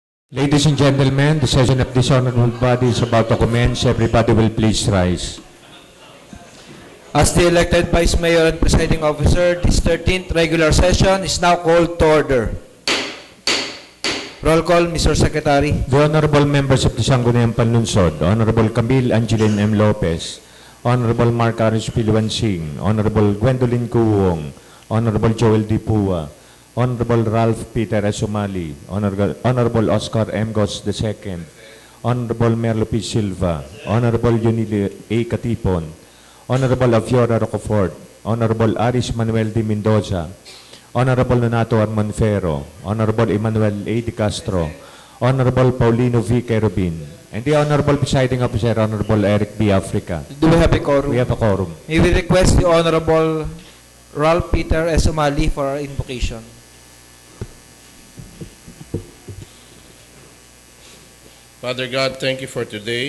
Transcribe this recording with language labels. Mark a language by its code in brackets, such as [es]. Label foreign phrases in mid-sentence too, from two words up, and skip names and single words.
[en] Ladies and gentlemen, the session of this honorable body is about to commence. Everybody will please rise. As the elected Vice Mayor and Presiding Officer, this 13th regular session is now called to order. Roll call, Mr. Secretary. The honorable members of the Sangguniang Panlunsod, Honorable Camille Angeline M. Lopez, Honorable Mark Aris Piluan Singh, Honorable Gwendolyn Kuwong, Honorable Joel D. Pua, Honorable Ralph Peter S. Umali, Honorable Oscar M. Gos II, Honorable Merlo P. Silva, Honorable Yunili A. Katipon, Honorable Afiora Rocafort, Honorable Aris Manuel D. Mendoza, Honorable Nonato Armonfero, Honorable Emmanuel A. Di Castro, Honorable Paulino V. Kerubin, and the Honorable Presiding Officer, Honorable Eric B. Africa. Do we have a quorum? We have a quorum. May we request the Honorable Ralph Peter S. Umali for our invocation. Father God, thank you for today.